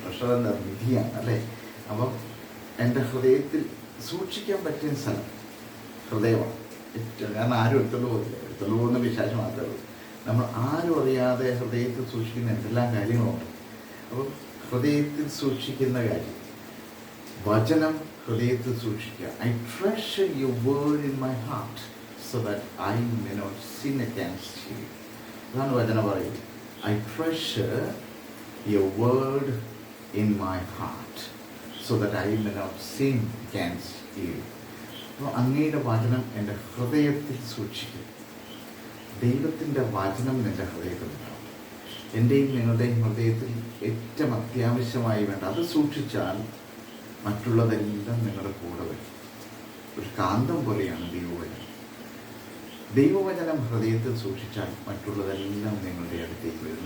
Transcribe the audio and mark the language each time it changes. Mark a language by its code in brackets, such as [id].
[ml] Treasure എന്ന നിധിയാണ്, അല്ലേ? അപ്പം എൻ്റെ ഹൃദയത്തിൽ സൂക്ഷിക്കാൻ പറ്റിയ സ്ഥലം ഹൃദയമാണ് ഏറ്റവും. കാരണം ആരും എടുത്തുള്ളൂ പോകുന്ന വിശേഷം മാത്രമേ ഉള്ളൂ. നമ്മൾ ആരും അറിയാതെ ഹൃദയത്തിൽ സൂക്ഷിക്കുന്ന എന്തെല്ലാം കാര്യങ്ങളുണ്ട്. അപ്പം ഹൃദയത്തിൽ സൂക്ഷിക്കുന്ന കാര്യം, വചനം ഹൃദയത്തിൽ സൂക്ഷിക്കുക. [en] I treasure your word in my heart so that I may not sin against you. [ml] അതാണ് വചനം പറയുന്നത്. [en] I treasure your word in my heart so that I may not sin against you. [ml] അപ്പോൾ അങ്ങയുടെ വചനം എൻ്റെ ഹൃദയത്തിൽ സൂക്ഷിക്കും. ദൈവത്തിൻ്റെ വചനം എൻ്റെ ഹൃദയത്തിൽ ഉണ്ടാവും. എൻ്റെയും നിങ്ങളുടെയും ഹൃദയത്തിൽ ഏറ്റവും അത്യാവശ്യമായി വേണ്ട അത് സൂക്ഷിച്ചാൽ മറ്റുള്ളതെല്ലാം നിങ്ങളുടെ കൂടെ വരും. ഒരു കാന്തം പോലെയാണ് ദൈവവചനം ഹൃദയത്തിൽ സൂക്ഷിച്ചാൽ മറ്റുള്ളതെല്ലാം നിങ്ങളുടെ അടുത്തേക്ക് വരും.